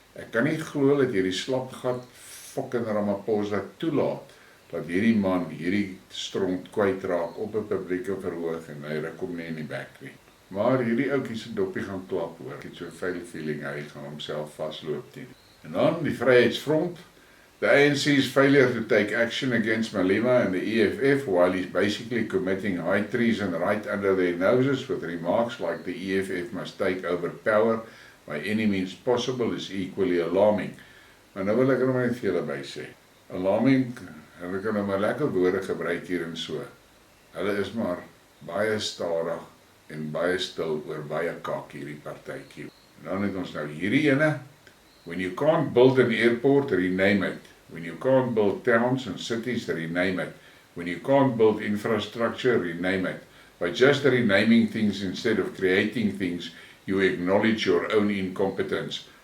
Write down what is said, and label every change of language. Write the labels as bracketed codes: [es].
[af] Ek kan nie glo dat hierdie slapgat fucking Ramaphosa toelaat dat hierdie man hierdie stront kwyt raak op 'n publieke verhoog en hy ruk hom nie in die bek nie. Maar hierdie ouetjie se dopie gaan klap hoor. Ek het so 'n vuil feeling hy gaan homself vasloop teen. En dan die Vryheidsfront. [en] The ANC's failure to take action against Malema and the EFF while he's basically committing high treason right under their noses with remarks like the EFF must take over power by any means possible is equally alarming. [af] Maar nou wil ek er maar net vir julle by sê. Alarming, hulle kan nou maar lekker woorde gebruik hier en so. Hulle is maar baie stadig en baie stil oor baie kak hierdie partytjie. En dan het ons nou hierdie ene. [en] When you can't build an airport, rename it. When you can't build towns and cities, rename it. When you can't build infrastructure, rename it. By just renaming things instead of creating things, you acknowledge your own incompetence.